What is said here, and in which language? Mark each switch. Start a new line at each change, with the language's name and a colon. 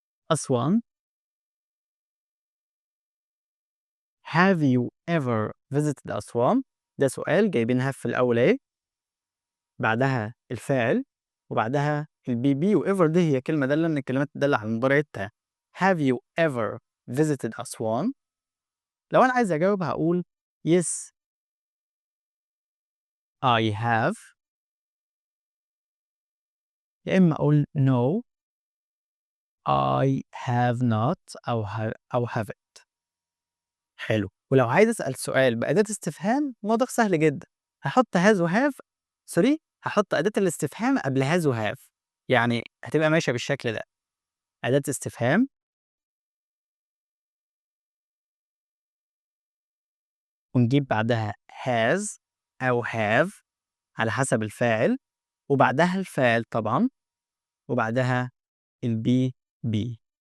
Arabic: أسوان؟
English: Have you ever visited
Arabic: أسوان؟ ده سؤال جايبين have في الأول أهي، بعدها الفاعل وبعدها الBB، وever دي هي كلمة دالة من الكلمات الدالة على المضارع التام.
English: Have you ever visited Aswan?
Arabic: لو أنا عايز أجاوب هاقول
English: yes I have،
Arabic: يا إما أقول
English: no I have not أو haven't.
Arabic: حلو. ولو عايز أسأل سؤال بأداة استفهام الموضوع سهل جدًا، هاحط has وhave هاحط أداة الاستفهام قبل has وhave، يعني هتبقى ماشية بالشكل ده، أداة استفهام ونجيب بعدها has أو have على حسب الفاعل، وبعدها الفاعل طبعًا، وبعدها الBB.